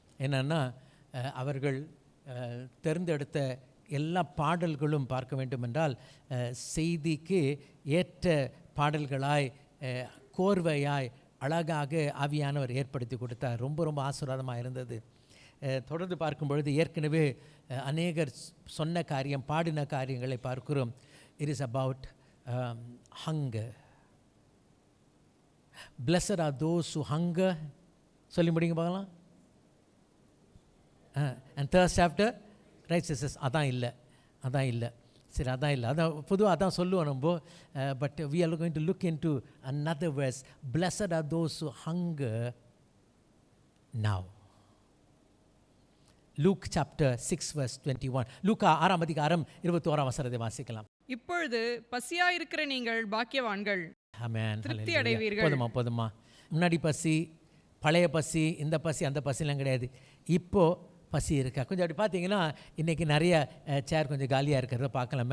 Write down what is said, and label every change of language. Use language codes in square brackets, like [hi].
[ta] என்னென்னா, அவர்கள் தேர்ந்தெடுத்த எல்லா பாடல்களும் பார்க்க வேண்டும் என்றால் செய்திக்கு ஏற்ற பாடல்களாய், கோர்வையாய், அழகாக ஆவியானவர் ஏற்படுத்தி கொடுத்தார். ரொம்ப ரொம்ப ஆசீர்வாதமாக இருந்தது. தொடர்ந்து பார்க்கும் பொழுது ஏற்கனவே அநேகர் சொன்ன காரியம், பாடின காரியங்களை பார்க்கிறோம். [en] It is about hunger. Blessed are those who hunger. [ta] சொல்லி முடிங்க பார்க்கலாம். [en] And thirst after righteousness. [ta] அதான் இல்லை. சரி, அதான் இல்லை. அதான் பொதுவாக அதான் சொல்லுவோம் நம்ம. [en] But we are going to look into another verse. Blessed are those who hunger now. Luke chapter 6 verse 21. [ta] லூக்கா 6ஆம் அதிகாரம் 21ஆம் வசனத்தை வாசிக்கலாம். இப்பொழுது பசியாயிருக்கிற நீங்கள் பாக்கியவான்கள், ஆமென். திருப்தி அடைவீர்கள். போதுமா. முன்னாடி பசி, பழைய பசி, இந்த பசி, அந்த பசிலாம் கிடையாது. இப்போது பசி இருக்கா? கொஞ்சம் அப்படி பார்த்தீங்கன்னா இன்றைக்கி நிறைய சேர் கொஞ்சம் காலியாக இருக்கிறத பார்க்கலாம்.